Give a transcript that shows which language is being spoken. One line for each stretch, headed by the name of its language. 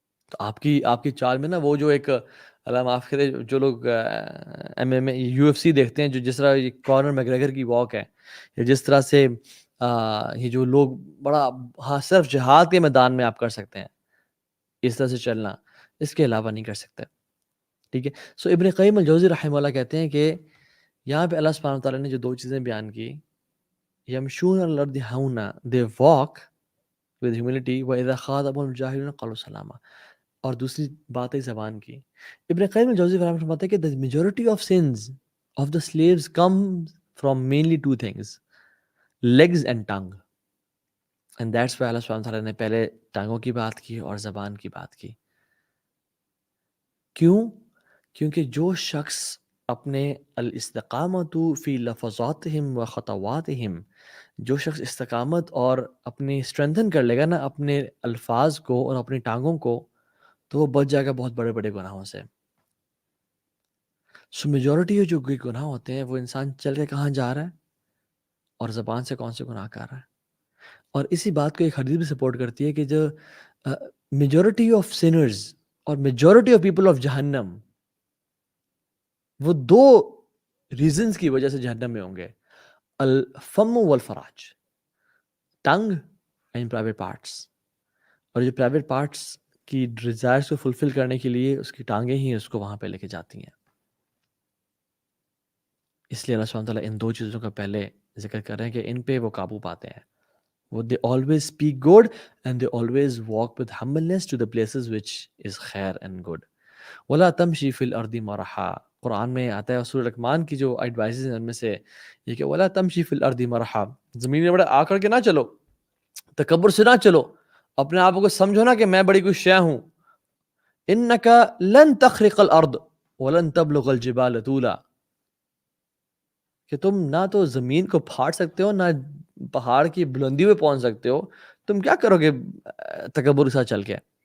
Urdu: تو آپ کی چال میں نا وہ جو ایک, اللہ معاف کرے, جو لوگ MMA UFC دیکھتے ہیں, جو جس طرح کارنر میگریگر کی واک ہے, یا جس طرح سے یہ جو لوگ بڑا صرف جہاد کے میدان میں آپ کر سکتے ہیں اس طرح سے چلنا, اس کے علاوہ نہیں کر سکتے. ٹھیک ہے. سو ابن قیم الجوزی رحمہ اللہ کہتے ہیں کہ یہاں پہ اللہ سبحانہ تعالیٰ نے جو 2 چیزیں بیان کی, یمشون علی الارض ہونا,
English: they walk with humility,
Arabic: وَإِذَا خَاطَبَهُمُ الْجَاهِلُونَ قَالُوا سَلَامًا,
Urdu: اور دوسری بات ہے زبان کی. ابن قیم الجوزی رحمہ اللہ فرماتے ہیں کہ
English: the majority of sins of the slaves come from mainly 2 things, legs and tongue. And that's why
Urdu: اللہ سبحانہ تعالیٰ نے پہلے ٹانگوں کی بات کی اور زبان کی بات کی. کیوں؟ کیونکہ جو شخص اپنے
Arabic: الاستقامت فی لفظاتہم و خطواتہم,
Urdu: جو شخص استقامت اور اپنی اسٹرینتھن کر لے گا نا اپنے الفاظ کو اور اپنی ٹانگوں کو, تو وہ بچ جائے گا بہت بڑے بڑے گناہوں سے. سو میجورٹی جو گناہ ہوتے ہیں وہ انسان چل کے کہاں جا رہا ہے اور زبان سے کون سے گناہ کر رہا ہے. اور اسی بات کو ایک حدیث بھی سپورٹ کرتی ہے کہ جو میجورٹی آف سینرز اور میجورٹی آف پیپل آف جہنم, وہ 2 ریزنز کی وجہ سے جہنم میں ہوں گے,
Arabic: الفم والفراج,
English: Tongue and private parts.
Urdu: اور جو پرائیویٹ پارٹس کی ڈیزائرز کو فلفل کرنے کے لیے اس کی ٹانگیں ہی اس کو وہاں پہ لے کے جاتی ہیں. اس لیے اللہ سبحانہ تعالیٰ ان 2 چیزوں کا پہلے ذکر کر رہے ہیں کہ ان پہ وہ قابو پاتے ہیں.
English: وہ they always speak good and they always walk with humbleness to the places which is khair and good.
Arabic: وَلَا تَمْشِي فِي الْأَرْضِ مَرَحًا,
Urdu: قرآن میں آتا ہے. سورہ رحمان کی جو ایڈوائزز ہیں ان میں سے یہ کہ وَلَا تَمْشِي فِي الْأَرْضِ مَرَحًا, زمین میں بڑے آ کر کے نہ چلو, تکبر سے نہ چلو, اپنے آپ کو سمجھو نا کہ میں بڑی کوئی شے ہوں.
Arabic: إِنَّكَ لَن تَخْرِقَ الْأَرْض وَلَن تَبْلُغَ الْجِبَالَ طُولًا,
Urdu: کہ تم نہ تو زمین کو پھاڑ سکتے ہو, نہ پہاڑ کی بلندی پہ پہنچ سکتے ہو, تم کیا کرو گے تکبر کے ساتھ چل کے.